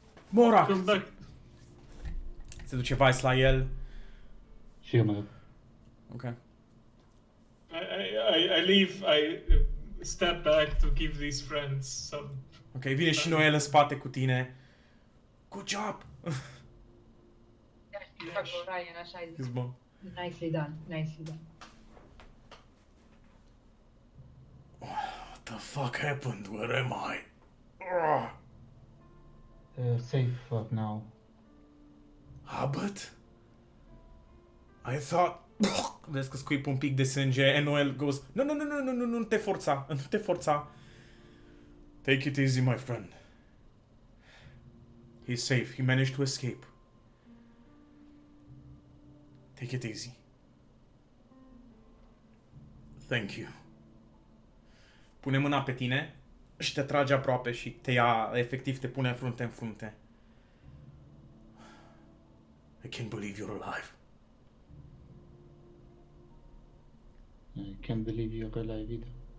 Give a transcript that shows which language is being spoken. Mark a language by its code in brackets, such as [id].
[ro] Morak! Se duce Vice la el. Și eu mă duc. Ok. [en] I leave, I step back to give these friends some... [ro] Ok, vine și Noel în spate cu tine. [en] Good job! [ro] Fac o Ryan așa, Zis, bă. [en] nicely done, nicely done. What the fuck happened? Where am I? Safe now. Abbott? I thought... [ro] Vezi că scuip un pic de sânge [en] and Noel goes, no, [ro] nu te forța, nu te forța. [en] Take it easy, my friend. He's safe, he managed to escape. Take it easy. Thank you. [ro] Pune mâna pe tine și te trage aproape și te ia, efectiv te pune frunte în frunte. [en] I can't believe you're alive. I can't believe you're alive either.